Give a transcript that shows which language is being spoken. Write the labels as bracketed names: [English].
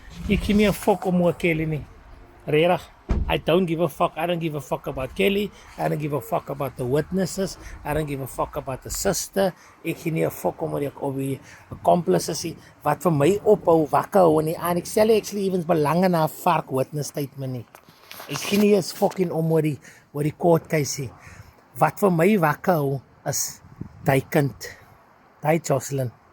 [Afrikaans] Ek gee nie 'n fuck om oor Kelly nie. Regtig. [English] I don't give a fuck. I don't give a fuck about Kelly. I don't give a fuck about the witnesses. I don't give a fuck about the sister. [Afrikaans] Ek gee nie 'n fuck om oor die accomplices nie. Wat vir my ophou wakker hou en ek stel actually evens belang in 'n vark [English] witness statement [Afrikaans] nie. Ek gee nie eens fucking om oor die court case nie. Wat vir my wakker hou is daai kind, daai Jocelyn.